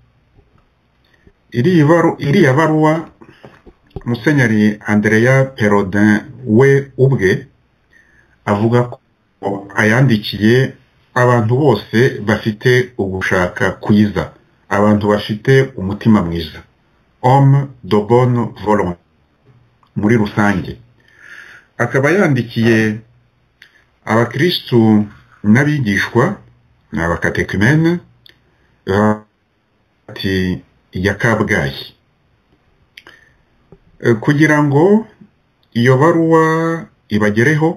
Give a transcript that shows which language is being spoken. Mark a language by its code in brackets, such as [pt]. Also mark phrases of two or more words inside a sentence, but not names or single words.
[rw] Iriya baruwa Musenyeri Andrea Perode we ubwe avuga ko ayandikiye abantu bose bafite ugushaka kwiza, abantu bafite umutima mwiza, [fr] homme de bonne volonté [rw] muri rusange. Akaba yandikiye abakristu n'abigishwa n'abakatekumene ati ya Kabgayi, kugira ngo iyo baruwa ibagereho.